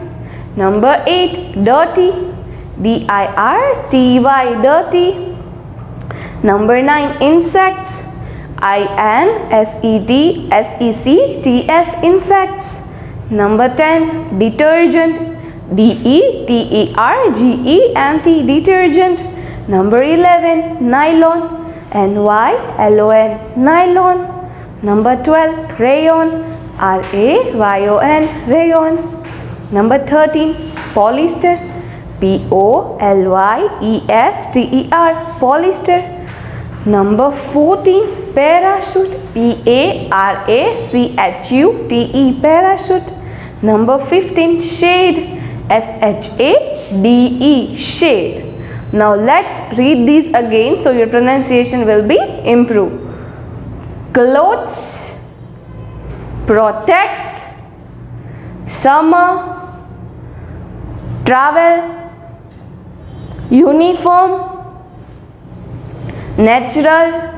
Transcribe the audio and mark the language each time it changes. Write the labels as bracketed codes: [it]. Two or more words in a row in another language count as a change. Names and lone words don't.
[en] Number 8, dirty. D-I-R-T-Y, dirty. Number 9, insects. I-N-S-E-T-S-E-C-T-S, insects. Number 10, detergent. D-E-T-E-R-G-E-N-T, detergent. Number 11, nylon. N-Y-L-O-N, nylon. Number 12, rayon. R-A-Y-O-N, rayon. Number 13, polyester. P-O-L-Y-E-S-T-E-R, polyester. Number 14, parachute. P-A-R-A-C-H-U-T-E, parachute. Number 15, shade. S-H-A-D-E, shade. Now let's read these again so your pronunciation will be improved. Clothes, protect, summer, travel, uniform, natural,